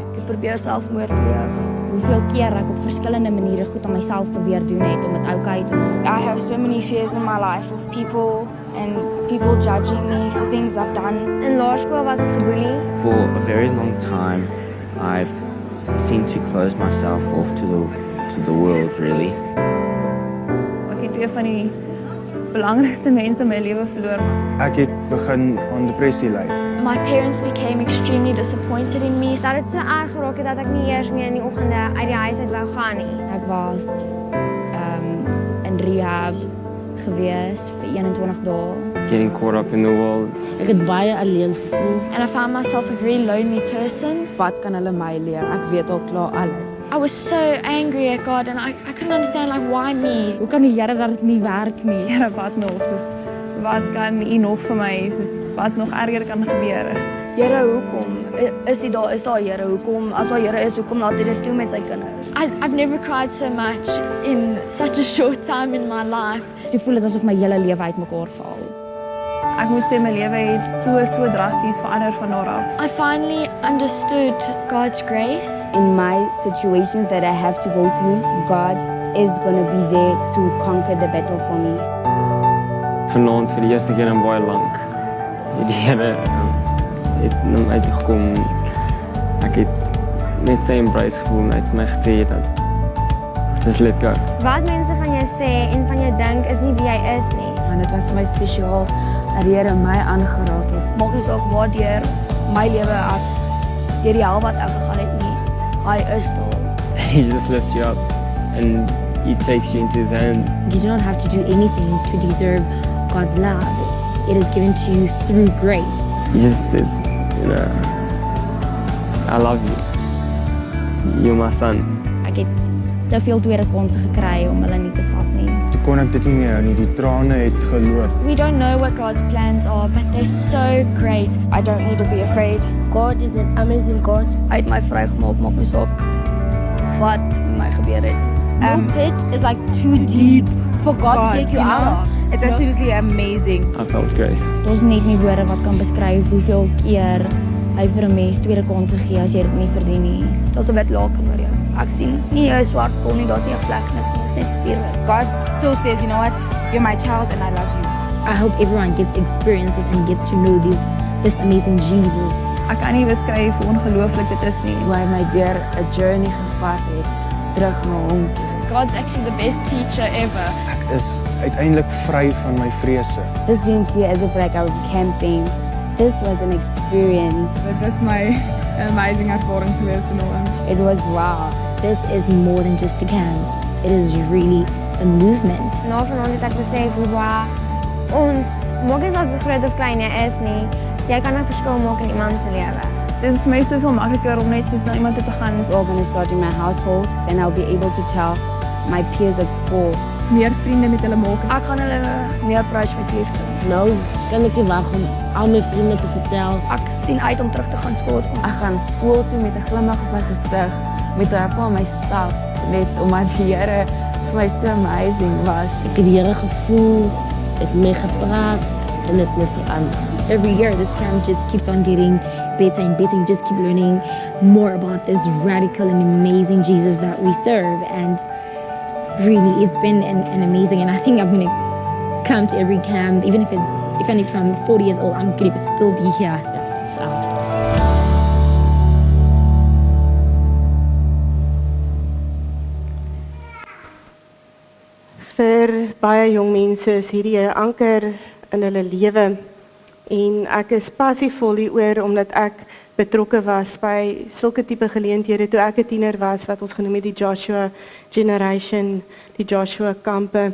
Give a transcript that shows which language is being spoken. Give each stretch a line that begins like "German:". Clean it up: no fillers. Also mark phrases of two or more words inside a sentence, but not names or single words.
Afrikaans: Ek probeer selfmoord pleeg. Hoeveel keer ek op verskillende maniere goed aan myself probeer doen het om dit oukei te maak.
English: I have so many fears in my life of people and people judging me for things I've done.
Afrikaans: In laerskool was ek geboelie.
English: For a very long time, I've seemed to close myself off to the world, really.
Afrikaans: Ek het een van die belangrikste mense in my lewe verloor. Ek het begin aan depressie ly.
English: My parents became extremely disappointed in me.
Afrikaans: Dat het so erg geraak het dat ek nie eers meer in die oggende uit die huis uit wou gaan nie. Ek was in rehab gewees vir 21 dae.
English: Getting caught up in the world.
Afrikaans: Ek het baie alleen gevoel.
English: And I found myself a very lonely person.
Afrikaans: Wat kan hulle my leer? Ek weet al klaar alles.
English: I was so angry at God and I couldn't understand, like, why me?
Afrikaans: Hoe kan die Here dat dit nie werk nie? Here, wat nog? Soos, wat kan U nog vir my? Soos, wat nog erger kan gebeur? Here, hoekom? Is daar Here? Hoekom? As daar Here is, hoekom laat hy dit toe met sy kinders?
English: I've never cried so much in such a short time in my life.
Afrikaans: Ek voel dit asof my hele lewe uitmekaar val. Ek moet sê my lewe het so drasties verander van daar af.
English: I finally understood God's grace. In my situations that I have to go through, God is going to be there to conquer the battle for me.
Afrikaans: Vanaand vir die eerste keer in baie lank. Die Here het na my toe gekom. Ek het net sy embrace gevoel en hy het my gesê dat
English: just let go.
Afrikaans: Wat mense van jou sê en van jou dink is nie wie jy is nie. En dit was vir my spesiaal dat die Here my aangeraak het. Maak nie saak waar deur my lewe ek deur die hel wat ek gegaan het nie. Hy is daar.
English: He just lifts you up and he takes you into his hands. You do not have to do anything to deserve God's love. It is given to you through grace. He just says, I love you. You're my son.
Afrikaans: Ek het te veel tweede kansse gekry om hulle nie te vat nie. Toe kon ek dit nie meer hou nie, die trane het geloop.
English: We don't know what God's plans are, but they're so great. I don't need to be afraid. God is an amazing God.
Afrikaans: Hy het my vrygemaak, maak nie saak wat met my gebeur het.
English: No pit is like too deep for God to take you out. It's absolutely amazing. I felt grace.
Afrikaans: Daar's net nie woorde wat kan beskryf hoeveel keer hy vir 'n mens tweede kansse gee as jy dit nie verdien nie. Daar's 'n wit laken oor jou. Ek sien nie 'n swart kol nie, daar's nie 'n vlek niks nie, dit is net spierwit.
English: God still says, you know what? You're my child and I love you. I hope everyone gets to experience this and gets to know this amazing Jesus.
Afrikaans: Ek kan nie beskryf hoe ongelooflik dit is nie. Hoe hy my deur 'n journey gevat het terug na hom.
English: God's actually the best teacher ever.
Afrikaans: Ek is uiteindelik vry van my vrese.
English: This didn't feel as if like I was camping. This was an experience.
Afrikaans: Dit was my amazing ervaring gewees vanoggend.
English: It was wow. This is more than just a camp. It is really a movement.
Afrikaans: Na vanaand het ek besef hoe baie ons, maak nie saak hoe groot of klein jy is nie, jy kan 'n verskil maak in iemand se lewe. Dit is vir my soveel makliker om net soos na iemand toe te gaan.
English: It's all going to start in my household. Then I'll be able to tell my peers at school.
Afrikaans: Meer vriende met hulle maak. Ek gaan hulle meer approach met liefde. Nou kan ek nie wag om al my vriende te vertel. Ek sien uit om terug te gaan skool toe. Ek gaan skool toe met 'n glimlag op my gesig, met 'n appel in my stap, net omdat die Here vir my so amazing was. Ek het die Here gevoel, het mee gepraat en het my verander.
English: Every year, this camp just keeps on getting better and better. You just keep learning more about this radical and amazing Jesus that we serve. And really, it's been an amazing, and I think I'm going to come to every camp, even if I'm 40 years old, I'm going to still be here. So.
Afrikaans: Vir baie jong mense is hierdie 'n anker in hulle lewe en ek is passievol hieroor omdat ek betrokke was by sulke tipe geleenthede toe ek 'n tiener was wat ons genoem het die Joshua Generation, die Joshua kampe.